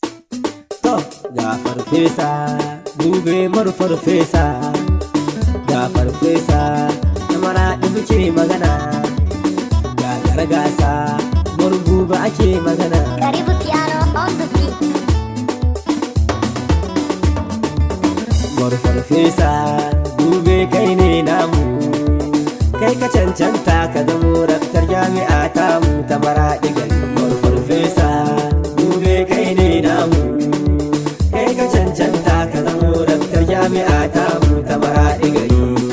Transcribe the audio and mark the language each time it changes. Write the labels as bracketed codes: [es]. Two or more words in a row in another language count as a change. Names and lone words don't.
[ha] To, ga farfesa, dube mar farfesa, ga farfesa, na Maraɗi muke magana, ga gargasa, murgu ba ake magana. [en] Karibu Piano on the beat. [ha] Mar farfesa, dube kai ne namu, kai ka cancanta ka zamo raktar jami'a tamu ta Maraɗi gari. Mar farfesa, dube kai ne namu, kai ka cancanta ka zamo raktar jami'a tamu ta Maraɗi gari.